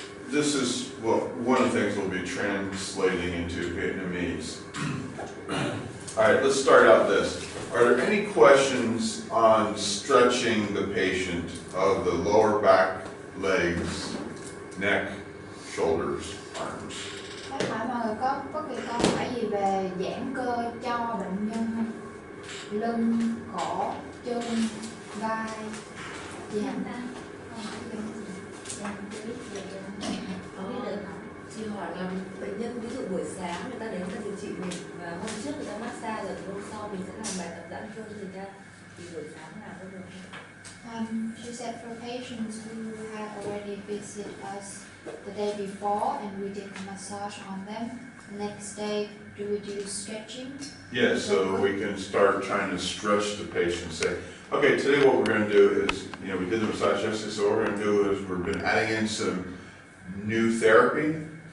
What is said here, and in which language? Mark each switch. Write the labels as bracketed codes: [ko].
[en] this is, well, one of the things we'll be translating into Vietnamese. All right, let's start out this. Are there any questions on stretching the patient of the lower back, legs, neck, shoulders, arms? [vi] Bác hỏi mọi người có bất kỳ câu hỏi gì về giãn cơ cho bệnh nhân không? Lưng, cổ, chân, vai, gì hả ta? Câu hỏi gì không? Dạ, tôi biết về chị hỏi là bệnh nhân ví dụ buổi sáng người ta đến người ta điều trị mình và hôm trước người ta massage rồi hôm sau mình sẽ làm bài tập giãn cơ cho người ta thì buổi sáng làm có được không? [en] She said for patients who had already visited us the day before and we did massage on them, the next day do we do stretching? Yeah, so we can start trying to stretch the patient. Say, okay, today what we're going to do is, we did the massage yesterday, so what we're going to do is we've been adding in some new therapy.